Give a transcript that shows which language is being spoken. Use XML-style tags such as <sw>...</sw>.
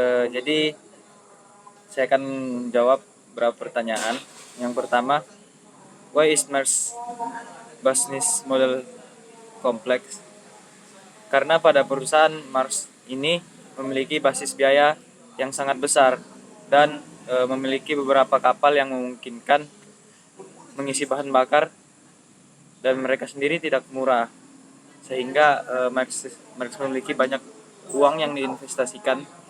<id>Jadi saya akan jawab beberapa pertanyaan.</id> <en>Yang pertama, why is Mars business model complex?</en> <id>Karena pada perusahaan Mars ini memiliki basis biaya yang sangat besar dan memiliki beberapa kapal yang memungkinkan mengisi bahan bakar dan mereka sendiri tidak murah, sehingga Marx memiliki banyak uang yang diinvestasikan,</id>